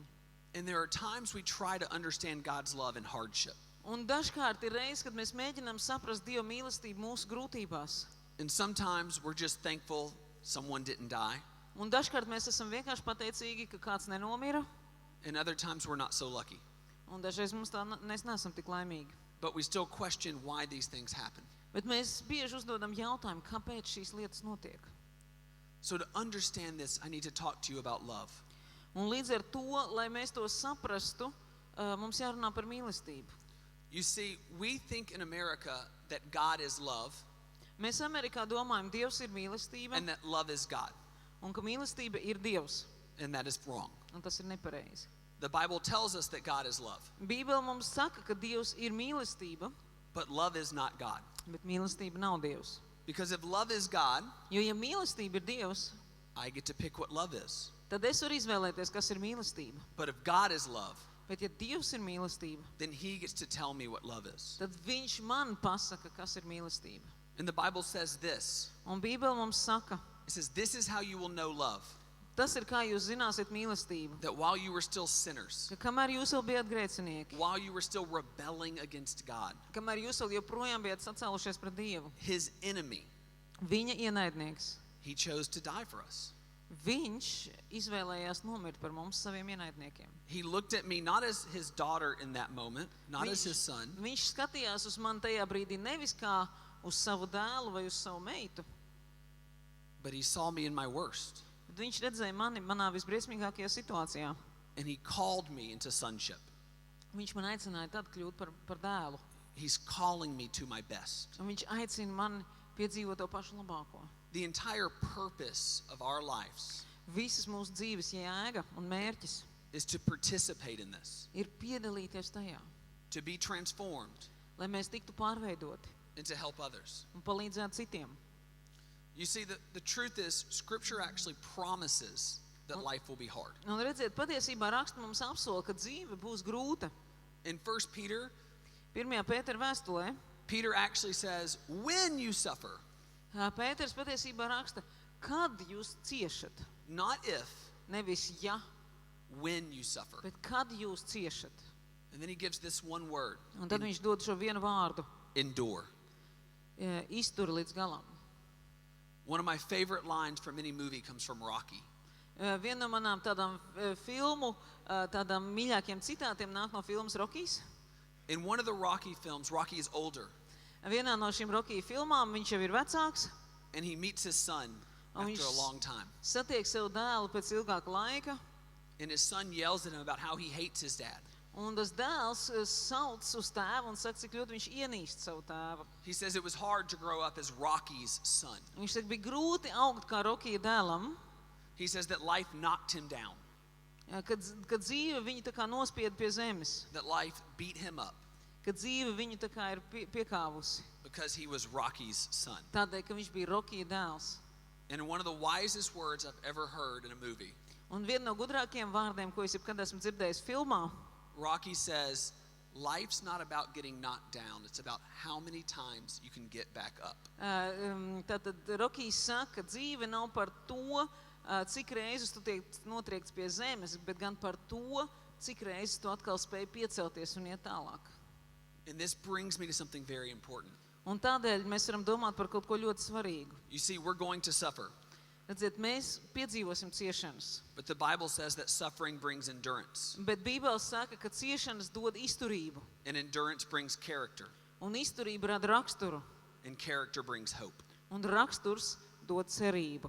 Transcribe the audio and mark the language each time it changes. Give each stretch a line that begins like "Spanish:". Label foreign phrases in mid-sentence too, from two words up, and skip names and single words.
English: And there are times we try to understand God's love in hardship.
Latvian: Un dažkārt ir reizes, kad mēs mēģinām saprast Dieva mīlestību mūsu grūtībās.
English: And sometimes we're just thankful someone didn't die.
Latvian: Un dažkārt mēs esam vienkārši pateicīgi, ka kāds nenomira.
English: And other times we're not so lucky.
Latvian: Un dažreiz mēs neesam tik laimīgi.
English: But we still question why these things happen.
Latvian: Bet mēs bieži uzdodam jautājumu, kāpēc šīs lietas notiek.
English: So to understand this, I need to talk to you about love.
Latvian: Un līdz ar to, lai mēs to saprastu, mums jārunā par mīlestību.
English: You see, we think in America that God is love
Latvian: Mēs Amerikā domājam, Dievs ir mīlestība,
English: and that love is God.
Latvian: un ka mīlestība ir Dievs.
English: And that is wrong.
Latvian: Un tas ir nepareizi.
English: The Bible tells us that God is love,
Latvian: Bībele mums saka, ka Dievs ir mīlestība,
English: but love is not God.
Latvian: bet mīlestība nav Dievs.
English: Because if love is God,
Latvian: Jo, ja mīlestība ir Dievs,
English: I get to pick what love is.
Latvian: tad es varu izvēlēties, kas ir mīlestība.
English: But if God is love,
Latvian: Bet ja Dievs ir mīlestība,
English: then he gets to tell me what love is.
Latvian: tad viņš man pasaka, kas ir mīlestība.
English: And the Bible says this.
Latvian: Un Bībele mums saka,
English: It says, this is how you will know love.
Latvian: tas ir, kā jūs zināsiet mīlestību.
English: That while you were still sinners,
Latvian: Ka kamēr jūs vēl bijat grēcinieki,
English: while you were still rebelling against God,
Latvian: kamēr jūs vēl joprojām bijat sacēlušies pret Dievu,
English: his enemy,
Latvian: viņa ienaidnieks,
English: he chose to die for us.
Latvian: viņš izvēlējās nomirt par mums saviem ienaidniekiem.
English: He looked at me not as his daughter in that moment, not as his son,
Latvian: Viņš skatījās uz mani tajā brīdī nevis kā uz savu dēlu vai uz savu meitu,
English: but he saw me in my worst.
Latvian: bet viņš redzēja mani manā visbriesmīgākajā situācijā.
English: And he called me into sonship.
Latvian: Viņš man aicināja tad kļūt par dēlu.
English: He's calling me to my best.
Latvian: Un viņš aicina mani piedzīvot to pašu labāko.
English: The entire purpose of our lives
Latvian: Visas mūsu dzīves jēga un mērķis
English: is to participate in this,
Latvian: ir piedalīties tajā,
English: to be transformed,
Latvian: lai mēs tiktu pārveidoti
English: and to help others.
Latvian: un palīdzētu citiem.
English: You see, the truth is, Scripture actually promises that life will be hard.
Latvian: Un redziet, patiesībā raksts mums apsola, ka dzīve būs grūta.
English: In 1 Peter,
Latvian: 1. Pētera vēstulē
English: Peter actually says, when you suffer,
Latvian: Pēters patiesībā raksta, kad jūs ciešat,
English: not if,
Latvian: nevis ja,
English: when you suffer.
Latvian: bet kad jūs ciešat.
English: And then he gives this one word,
Latvian: Un tad viņš dod šo vienu vārdu,
English: endure.
Latvian: iztur līdz galam.
English: One of my favorite lines from any movie comes from Rocky.
Latvian: Viena no manām tādām filmu, tādām mīļākiem citātiem nāk no filmas Rokijs.
English: In one of the Rocky films, Rocky is older,
Latvian: Vienā no šīm Rokija filmām viņš jau ir vecāks,
English: and he meets his son
Latvian: un
English: after a
Latvian: viņš
English: long time.
Latvian: satiek savu dēlu pēc ilgāka laika,
English: And his son yells at him about how he hates his dad.
Latvian: un tas dēls sauc uz tēvu un saka, cik ļoti viņš ienīst savu tēvu.
English: He says it was hard to grow up as Rocky's son.
Latvian: Viņš saka, bija grūti augt kā Rokija dēlam,
English: He says that life knocked him down,
Latvian: kad dzīve viņu tā kā nospied pie zemes,
English: that life beat him up
Latvian: kad dzīve viņu tā kā ir piekāvusi,
English: because he was Rocky's son.
Latvian: tādēļ, ka viņš bija Rokija dēls.
English: And one of the wisest words I've ever heard in a movie,
Latvian: Un viena no gudrākajiem vārdiem, ko es jebkad esmu dzirdējis filmā,
English: Rocky says, life's not about getting knocked down, it's about how many times you can get back up.
Latvian: Tātad Rokijs saka, ka dzīve nav par to, cik reizes tu tiek notriekts pie zemes, bet gan par to, cik reizes tu atkal spēj piecelties un iet tālāk.
English: And this brings me to something very important.
Latvian: Un tādēļ mēs varam domāt par kaut ko ļoti svarīgu.
English: You see, we're going to suffer,
Latvian: Redziet, mēs piedzīvosim ciešanas,
English: but the Bible says that suffering brings endurance,
Latvian: bet Bībele saka, ka ciešanas dod izturību,
English: and endurance brings character,
Latvian: un izturība rada raksturu,
English: and character brings hope.
Latvian: un raksturs dod cerību.